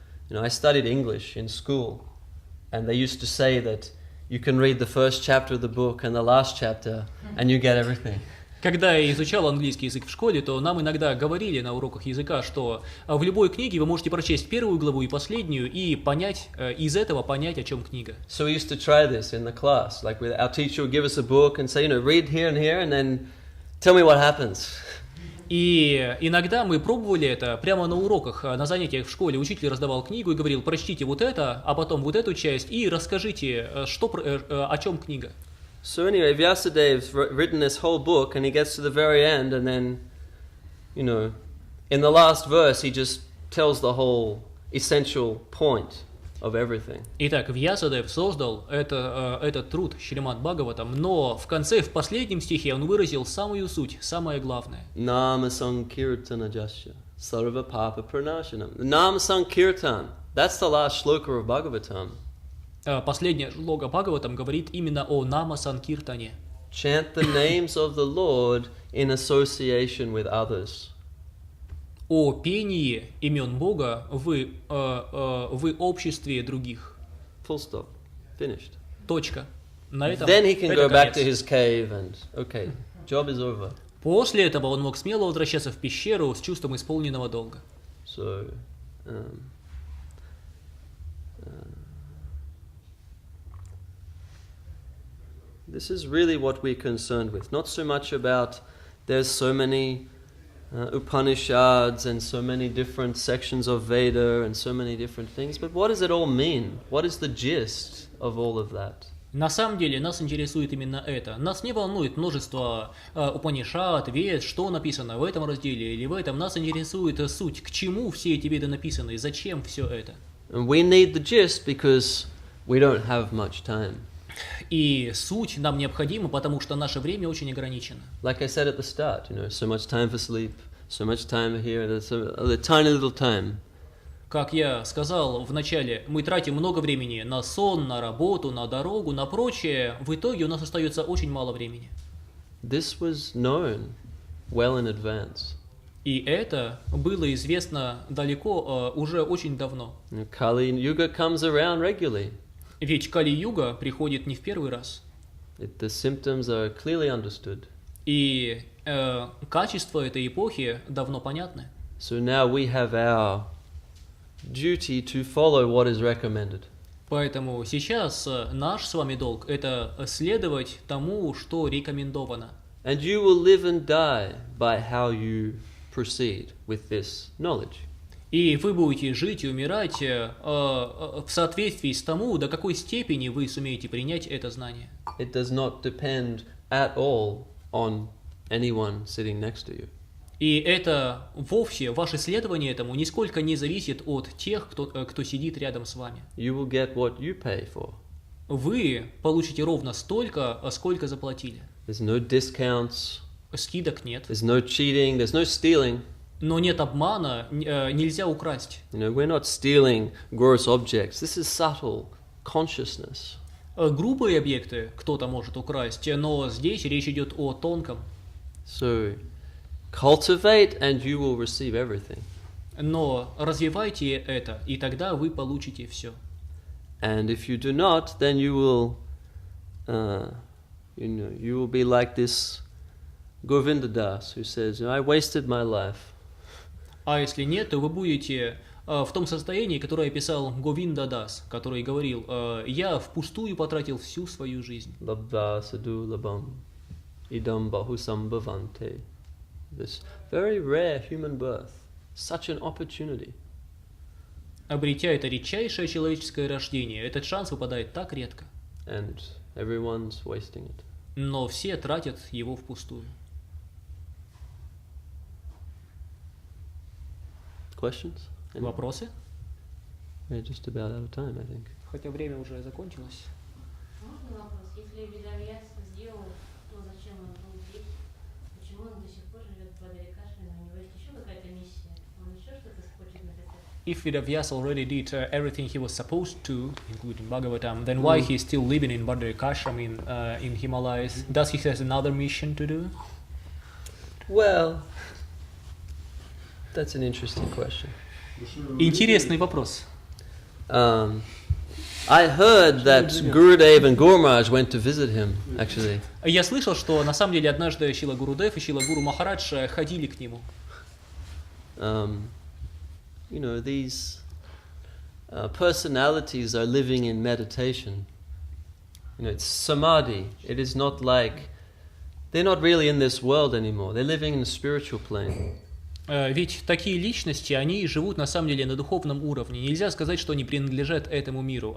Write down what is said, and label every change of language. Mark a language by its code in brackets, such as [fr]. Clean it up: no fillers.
[en] I studied English in school, and they used to say that you can read the first chapter of the book and the last chapter, and you get everything. [ru] Когда я изучал английский язык в школе, то нам иногда говорили на уроках языка, что в любой книге вы можете прочесть первую главу и последнюю и понять, из этого понять, о чем книга. [en] So we used to try this in the class. Like our teacher would give us a book and say, read here, and then tell me what happens. [ru] И иногда мы пробовали это прямо на уроках, на занятиях в школе. Учитель раздавал книгу и говорил: прочтите вот это, а потом вот эту часть и расскажите, о чем книга. [en] So anyway, Vyasadev's written this whole book, and he gets to the very end, and then, in the last verse, he just tells the whole essential point of everything. [ru] Итак, Вьясадев создал этот труд Шримад Бхагаватам, но в конце, в последнем стихе, он выразил самую суть, самое главное. [sa] Nama sankirtana jasya sarva papa pranashanam. Nama sankirtan. [en] That's the last shloka of Bhagavatam. [ru] Последняя шлока Бхагаватам говорит именно о Нама Санкиртане. [en] Chant the names of the Lord in association with others. [ru] О пении имен Бога в обществе других. [en] Full stop. Finished. [ru] Точка. На этом. [en] Then he can [ru] это [en] go back [ru] конец. [en] to his cave and okay, job is over. [ru] После этого он мог смело возвращаться в пещеру с чувством исполненного долга. [en] So, this is really what we're concerned with. Not so much about there's so many Upanishads and so many different sections of Veda and so many different things, but what does it all mean? What is the gist of all of that? [ru] На самом деле нас интересует именно это. Нас не волнует множество Упанишад, Вед, что написано в этом разделе или в этом. Нас интересует суть, к чему все эти веды написаны и зачем все это. [en] And we need the gist because we don't have much time. [ru] И суть нам необходима, потому что наше время очень ограничено. [en] Like I said at the start, so much time for sleep, so much time here, there's a tiny little time. [ru] Как я сказал в начале, мы тратим много времени на сон, на работу, на дорогу, на прочее. В итоге у нас остается очень мало времени. [en] This was known well in advance. [ru] И это было известно далеко, уже очень давно. [en] Kali Yuga comes around regularly. [ru] Ведь Кали-юга приходит не в первый раз. [en] The symptoms are clearly understood. [ru] И качества этой эпохи давно понятны. [en] So now we have our duty to follow what is recommended. [ru] Поэтому сейчас наш с вами долг – это следовать тому, что рекомендовано. [en] And you will live and die by how you proceed with this knowledge. [ru] И вы будете жить и умирать в соответствии с тому, до какой степени вы сумеете принять это знание. [en] It does not depend at all on anyone sitting next to you. [ru] И это вовсе, ваше следование этому нисколько не зависит от тех, кто сидит рядом с вами. [en] You will get what you pay for. [ru] Вы получите ровно столько, сколько заплатили. [en] There's no discounts. [ru] Скидок нет. [en] There's no cheating. There's no stealing. [ru] Но нет обмана, нельзя украсть. [en] We're not stealing gross objects. This is subtle consciousness. [ru] Грубые объекты кто-то может украсть, но здесь речь идет о тонком. [en] So, cultivate and you will receive everything. [ru] Но развивайте это, и тогда вы получите все. [en] And if you do not, then you will be like this Govinda Das who says, I wasted my life. [ru] А если нет, то вы будете в том состоянии, которое описал Говинда Дас, который говорил: «Я впустую потратил всю свою жизнь». [sa] Labdha sadhu labam idam bahusam bhavante. [en] This very rare human birth, such an opportunity. [ru] Обретя это редчайшее человеческое рождение, этот шанс выпадает так редко, [en] And everyone's wasting it. [ru] но все тратят его впустую. [en] Questions? Anyone? [ru] Вопросы? [en] We're just about out of time, I think. [ru] Хотя время уже закончилось. Можно вопрос? Если Ведавьяс сделал то, зачем он был здесь, почему он до сих пор живет в Бадарикашине? У него есть еще какая-то миссия? Он еще что-то хочет написать? [en] If Vedavyas already did everything he was supposed to, including Bhagavatam, then why he is still living in Badarikashram in Himalayas? Does he have another mission to do? Well, that's an interesting question. [ru] Интересный вопрос. [en] I heard that Gurudev and Guru Maharaj went to visit him, actually. [ru] Я слышал, что на самом деле однажды Шила Гурудев и Шила Гуру Махарадж ходили к нему. [en] You know, these personalities are living in meditation. You know, it's samadhi. It is not like they're not really in this world anymore. They're living in a spiritual plane. [ru] Ведь такие личности, они живут на самом деле на духовном уровне. Нельзя сказать, что они принадлежат этому миру.